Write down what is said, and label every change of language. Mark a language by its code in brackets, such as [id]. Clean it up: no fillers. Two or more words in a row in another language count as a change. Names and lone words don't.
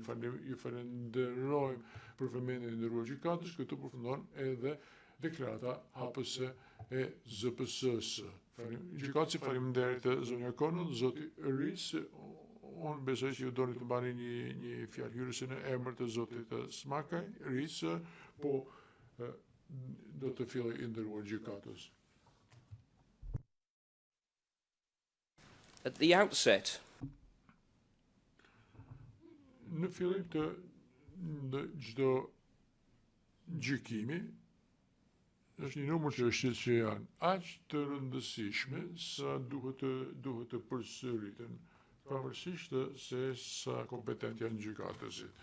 [sq] Ju falenderojmë për vëmendjen e ndëruar gjykatës, këtu përfundon edhe deklarata hapëse e ZPS-s. Gjykatësi faleminderit zonja Konon, zoti Ris. Unë besoj që ju doni të mbani një fjalë hyrëse në emër të zotit Smakaj, Ris, po do të filloj i ndëruar gjykatës. [en] At the outset, [sq] Në fillim të çdo gjykimi është një numër çështjes që janë aq të rëndësishme sa duhet të përsëriten, pavarësisht se sa kompetent janë gjykatësit.